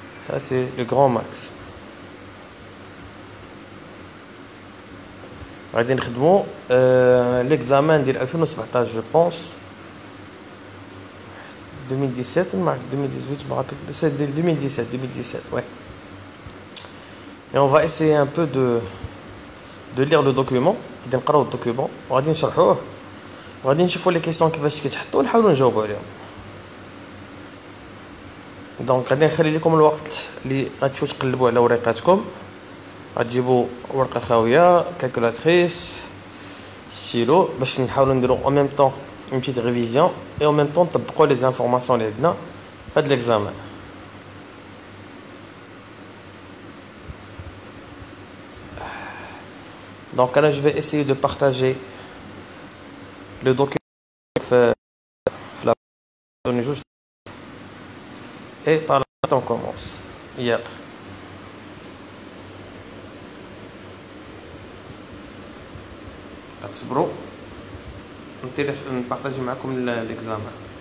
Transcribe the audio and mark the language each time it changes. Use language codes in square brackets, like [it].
[fr] ça c'est le grand max. [ar] غادي نخدمو ليكزامان ديال 2017 [fr] جو بونس [ar] 2017 ما 2018 ما [fr] rappelle c'est de 2017 ouais. Et on va essayer un peu de lire le document. [ar] غادي نقراو الدوكيومون وغادي نشرحوه وغادي نشوفوا لي كيسيون كيفاش كيتحطوا ونحاولوا نجاوبوا عليهم. دونك غادي نخلي لكم الوقت اللي غتمشيو تقلبوا على ورقاتكم، غتجيبوا ورقه خاويه، كالكولاتريس، ستيلو، باش نحاولوا نديرو [fr] en même temps une petite révision [ar] et en même temps نطبقوا [fr] les informations [ar] اللي عندنا في هذا l'examen. [fr] Donc là je vais essayer de partager le document [ar] في [fr] la zone juste et par la suite on commence. [ar] يلا تصبروا نبارطاجي معكم l'examen.